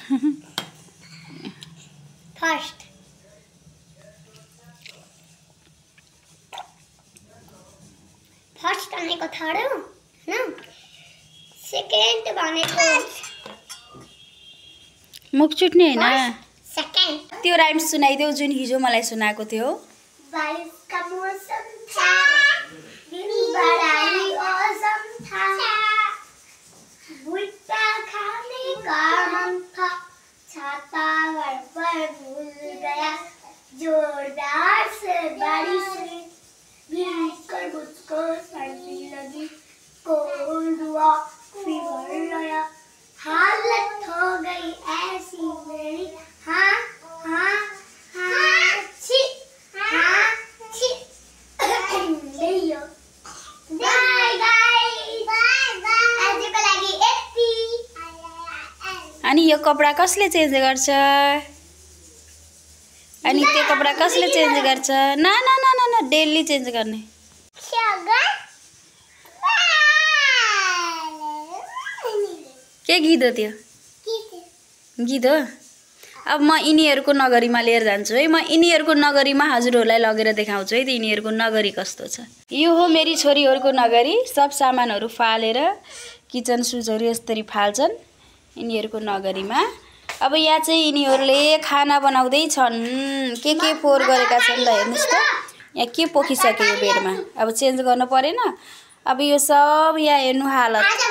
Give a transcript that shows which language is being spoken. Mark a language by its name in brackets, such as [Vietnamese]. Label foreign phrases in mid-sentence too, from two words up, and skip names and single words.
[Nepali] फर्स्ट भनेको थर्ड हो हैन सेकेन्ड भनेको मुख चुट्ने हैन सेकेन्ड त्यो राइम्स सुनाइदेऊ जुन हिजो मलाई सुनाएको थियो [Hindi] बारिश का मौसम था दिन बड़ा ही औसम था भुट्टा खाने का मन था छाता घर पर भूल गया जोरदार से बारिश ने भीगकर मुझको सर्दी लगी कोल्ड हुआ फीवर आया हालत हो गई ऐसी मेरी हाँ हाँ हाँ छी हाँ छी लियो [English] bye guys [Nepali] आजको लागि यति अनि यो कपडा कसले चेन्ज गर्छ अनि त्यो कपडा कसले चेन्ज गर्छ ना ना ना ना [English] daily change [Nepali] गर्ने के गीत हो त्यो गीत हो अब म यिनीहरूको नगरीमा लिएर जान्छु है म यिनीहरूको नगरीमा हजुरहरूलाई लगेर देखाउँछु है त यिनीहरूको नगरी कस्तो छ यो हो मेरी छोरीहरूको नगरी सब सामानहरू फालेर किचन सुजहरू यसरी फाल्छन् यिनीहरूको नगरीमा अब यहाँ चाहिँ यिनीहरूले खाना बनाउँदै छन् के फोहोर गरेका छन् ल हेर्नुस् त यहाँ के पोखिसक्यो यो बेडमा अब चेन्ज गर्नु परेन अब यो सब यहाँ हेर्नु हालत